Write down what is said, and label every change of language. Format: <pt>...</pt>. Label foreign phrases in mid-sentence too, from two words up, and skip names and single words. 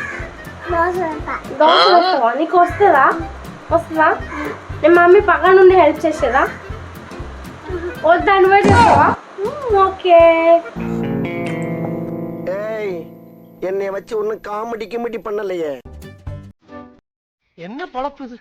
<te>దోశ వేస్తావా? నీకు వస్తుందా? నేను మమ్మీ పక్కన నుండి హెల్ప్ చేసేదా? వద్దా, నువ్వే చేస్తావా? ఓకే.</te> <ta>என்னை வச்சு ஒன்னும் காமெடி கிமெடி பண்ணலையே. என்ன பழப்பு இது?</ta>